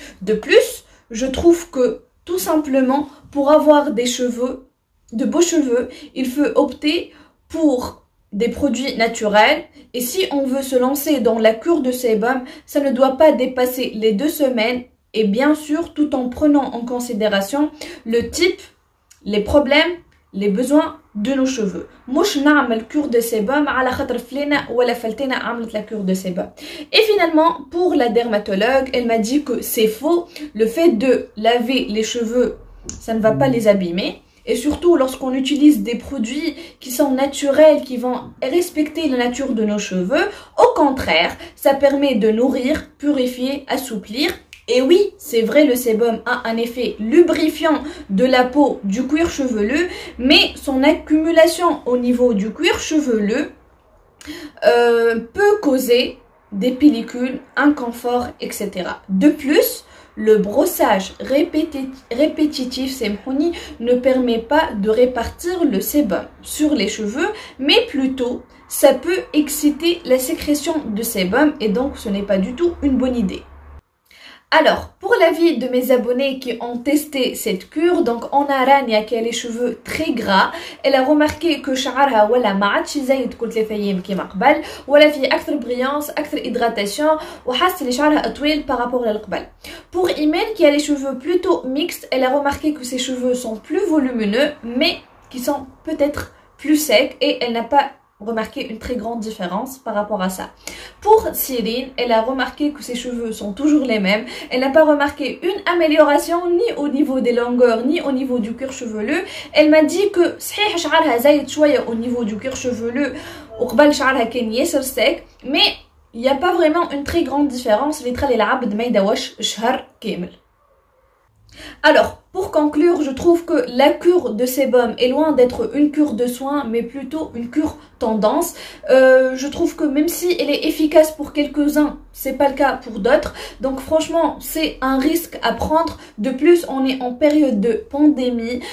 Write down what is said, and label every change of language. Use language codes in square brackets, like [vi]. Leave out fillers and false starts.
[fr] De plus, je trouve que tout simplement pour avoir des cheveux, de beaux cheveux, il faut opter pour des produits naturels, et si on veut se lancer dans la cure de sébum, ça ne doit pas dépasser les 2 semaines, et bien sûr tout en prenant en considération le type, les problèmes, les besoins de nos cheveux. [ar] مش نعمل cure de sébum على خاطر فلانة ولا فلتانة عملت la cure de sébum. [fr] Et finalement, pour la dermatologue, elle m'a dit que c'est faux. Le fait de laver les cheveux, ça ne va pas les abîmer. Et surtout, lorsqu'on utilise des produits qui sont naturels, qui vont respecter la nature de nos cheveux, au contraire, ça permet de nourrir, purifier, assouplir. Et oui, c'est vrai, le sébum a un effet lubrifiant de la peau du cuir chevelu, mais son accumulation au niveau du cuir chevelu peut causer des pellicules, inconfort, etc. De plus, le brossage répétitif ne permet pas de répartir le sébum sur les cheveux, mais plutôt ça peut exciter la sécrétion de sébum et donc ce n'est pas du tout une bonne idée. Alors, pour l'avis de mes abonnés qui ont testé cette cure, donc on a Rania qui a les cheveux très gras. Elle a remarqué que [ar] شعرها ولا ما عادش زايد كل 3 أيام كيما قبل ولا فيه أكثر brillance, أكثر hydratation وحاسة اللي شعرها أطول [fr] par rapport [ar] للقبل. [fr] Pour Imen qui a les cheveux plutôt mixtes, elle a remarqué que ses cheveux sont plus volumineux mais qui sont peut-être plus secs et elle n'a pas remarqué une très grande différence par rapport à ça. Pour Cyrine, elle a remarqué que ses cheveux sont toujours les mêmes. Elle n'a pas remarqué une amélioration ni au niveau des longueurs ni au niveau du cuir chevelu. Elle m'a dit que [ar] صحيح شعرها زايد شوية [fr] au niveau du cuir chevelu [ar] وقبل شعرها كان ياسر [fr] sec, mais il n'y a pas vraiment une très grande différence. [ar] اللي تخلي العبد ما يدوش شهر كامل. [fr] Alors, pour conclure, je trouve que la cure de sébum est loin d'être une cure de soins, mais plutôt une cure tendance. Je trouve que même si elle est efficace pour quelques-uns, c'est pas le cas pour d'autres. Donc franchement, c'est un risque à prendre. De plus, on est en période de pandémie.